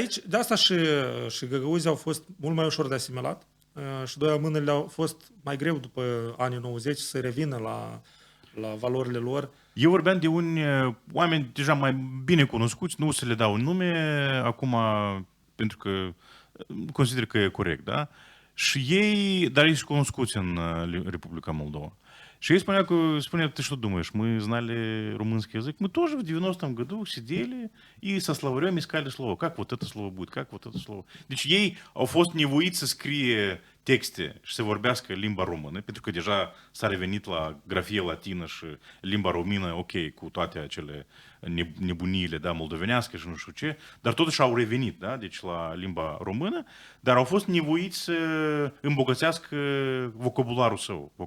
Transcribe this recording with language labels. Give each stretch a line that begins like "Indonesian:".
Romanian: De asta și găgăuzii au fost mult mai ușor de asimilat și doi amânele au fost mai greu după anii 90 să revină la valorile lor. Eu vorbeam de oameni deja mai bine cunoscuți, nu o să le dau nume acum, pentru că consider că e corect, da? Și ei, dar ei sunt cunoscuți în Republica Moldova. Și ei spunea,
Russian: ты что думаешь, мы знали румынский язык, мы тоже в 90-м году сидели и со словарем искали слово. Как вот это слово будет, как вот это слово.
Romanian: Deci ei au fost nevoiți să scrie texte și să vorbească limba română, pentru că deja s-a revenit la grafie latină și limba română, ok, cu toate acele nebuniile, da, moldovenească și nu știu ce, dar totuși au revenit, da, deci la limba română, dar au fost nevoiți să îmbogățească vocabularul său.